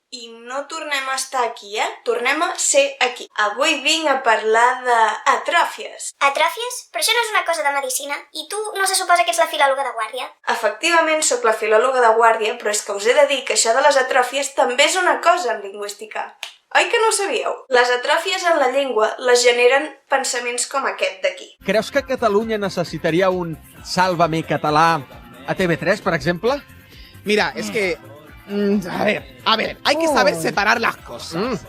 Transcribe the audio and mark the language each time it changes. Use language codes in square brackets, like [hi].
[ca] I no tornem a estar aquí, Tornem a ser aquí. Avui vinc a parlar d'atròfies. Atròfies? Però això no és una cosa de medicina. I tu no se suposa que ets la filòloga de guàrdia? Efectivament, sóc la filòloga de guàrdia, però és que us he de dir que això de les atròfies també és una cosa en lingüística. Oi que no ho sabíeu? Les atròfies en la llengua les generen pensaments com aquest d'aquí. Creus que Catalunya necessitaria un Sálvame català a TV3, per exemple? [es] Mira, es que... A ver, hay que saber separar las cosas.